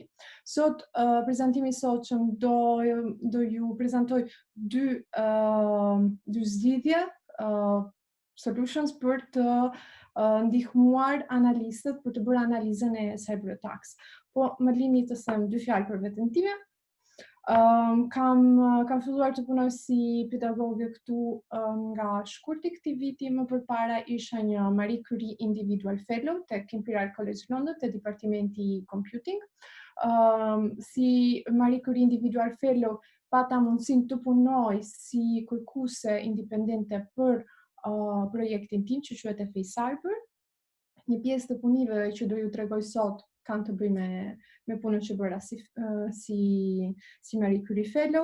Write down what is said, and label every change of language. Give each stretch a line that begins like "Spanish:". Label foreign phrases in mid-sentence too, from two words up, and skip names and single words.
Albanian: Sot prezantimi i sotshëm do ju prezantoj dy zgjidhje solutions për të ndihmuar analistët për të bërë analizën e
English: cyber attacks.
Albanian: Po më lini të them dy fjalë për veten time. Kam filluar të punoj si pedagoge këtu nga shkurti këtij viti. Më përpara isha një Marie Curie
English: Individual Fellow
Albanian: tek Imperial College London te Departamenti Computing. Si Marie Curie
English: Individual Fellow
Albanian: pata mundësinë të punoj si kërkuese indipendente për projektin tim që quhet FA Cyber. Një pjesë të punimeve që do ju tregoj sot kanë të bëjnë me punën që bëra si Marie Curie Fellow.